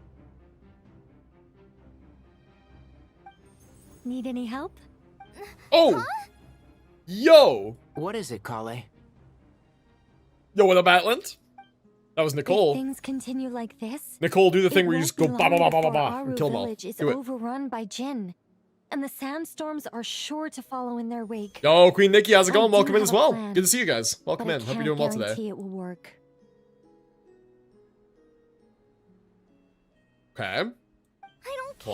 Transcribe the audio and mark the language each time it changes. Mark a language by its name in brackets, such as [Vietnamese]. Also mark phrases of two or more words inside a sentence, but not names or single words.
[English] Need any help? Oh! Huh? Yo! What is it, Kale? Yo, what up, Atlant? That was If Nicole. things continue like this, Nicole, do the thing it where you won't just go be ba ba long ba ba ba before ba Aru and kill them all. village is Do it. overrun by Jin, and the sandstorms are sure to follow in their wake. Yo, Queen Nikki, how's it I going? do Welcome in have as a well. plan, Good to see you guys. Welcome but in. I Hope you're can't doing well today. guarantee it will work. Okay. I don't care.